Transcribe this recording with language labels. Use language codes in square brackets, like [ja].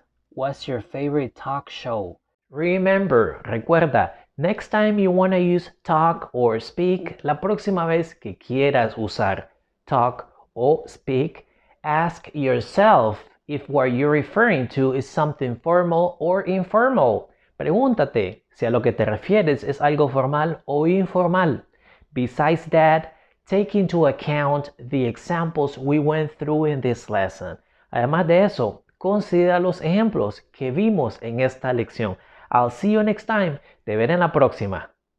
[en] What's your favorite talk show? [es] Recuerda, [en] next time you want to use talk or speak, [es] la próxima vez que quieras usar talk o speak, [en] ask yourself if what you're referring to is something formal or informal. [es] Pregúntate si a lo que te refieres es algo formal o informal. [en] Besides that, take into account the examples we went through in this lesson. [es] Además de eso, considera los ejemplos que vimos en esta lección. [en] I'll see you next time. [es] Te veré en la próxima.